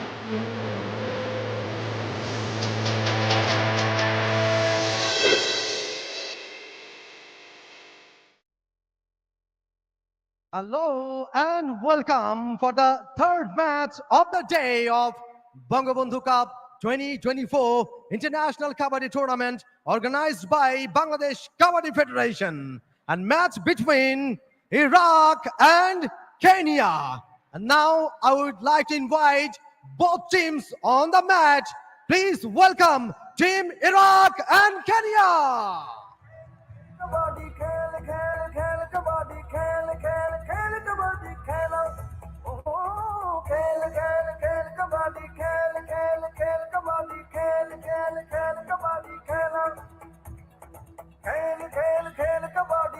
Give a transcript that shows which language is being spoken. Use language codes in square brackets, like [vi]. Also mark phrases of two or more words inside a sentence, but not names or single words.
[en] Hello and welcome for the third match of the day of Bangabandhu Cup 2024 International Kabaddi Tournament organized by Bangladesh Kabaddi Federation and match between Iraq and Kenya. And now I would like to invite both teams on the match. Please welcome Team Iraq and Kenya. [hi] कबड्डी खेल खेल खेल कबड्डी खेल खेल खेल कबड्डी खेलो ओहो खेल खेल खेल कबड्डी खेल खेल खेल कबड्डी खेल खेल खेल कबड्डी खेलो खेल खेल खेल कबड्डी